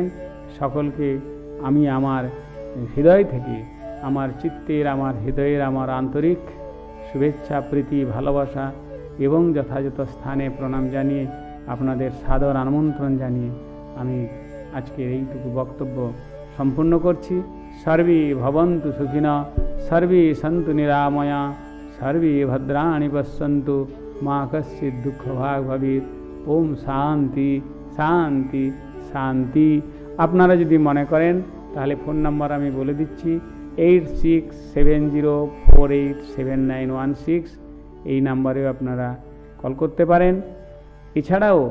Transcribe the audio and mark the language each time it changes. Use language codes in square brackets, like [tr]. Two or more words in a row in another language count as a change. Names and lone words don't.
[bn] সকলকে আমি আমার হৃদয় থেকে, আমার চিত্তের, আমার হৃদয়ের, আমার আন্তরিক শুভেচ্ছা, প্রীতি, ভালোবাসা এবং যথাযথ স্থানে প্রণাম জানিয়ে, আপনাদের সাদর আমন্ত্রণ জানিয়ে আমি আজকের এইটুকু বক্তব্য সম্পূর্ণ করছি। [sa] সর্বে ভবন্তু সুখিনঃ, সর্বে সন্তু নিরাময়া, সর্বে ভদ্রাণি পশ্যন্তু, মা কশ্চিৎ দুঃখভাগ ভবেৎ। ওম শান্তি শান্তি শান্তি। [bn] আপনারা যদি মনে করেন তাহলে ফোন নাম্বার আমি বলে দিচ্ছি, 8670487916। এই নাম্বারেও আপনারা কল করতে পারেন।